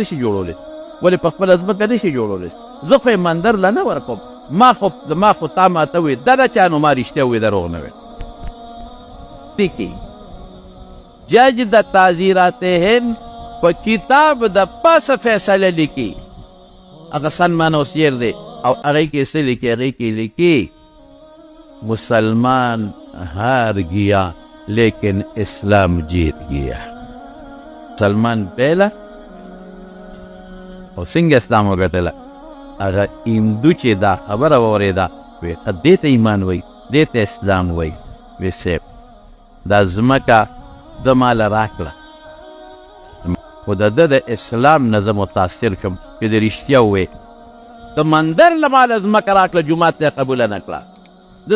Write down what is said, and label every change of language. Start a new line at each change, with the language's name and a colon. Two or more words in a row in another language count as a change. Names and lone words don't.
Pashto: شي جوړولی ولې په خپله ځمکه نه شي جوړولی زه خو یې مندر له نه ورکوم ما خو تا ماته وایي دا د چا نو ما رښتیا وایي دروغ نه وایي ټیکي جج د تعزیرات هند په کتاب د پاسه فیصله لیکي هغه سن منوسیر دی او هغې کې څه لیکي هغې کې لیکي
Urdu: مسلمان ہار گیا لیکن اسلام جیت گیا مسلمان پہلا
Pashto: او څنګه اسلام وګټله هغه هندو چې دا خبره واورېده وایي دې ته ایمان وایي دې ته اسلام وایي وایي صاحب دا ځمکه ده ماله راکړه خو د ده د اسلام نه زه متاثر شم چې د رښتیا ووایي د مندر له ماله ځمکه راکړه جومات ته قبوله نه کړه د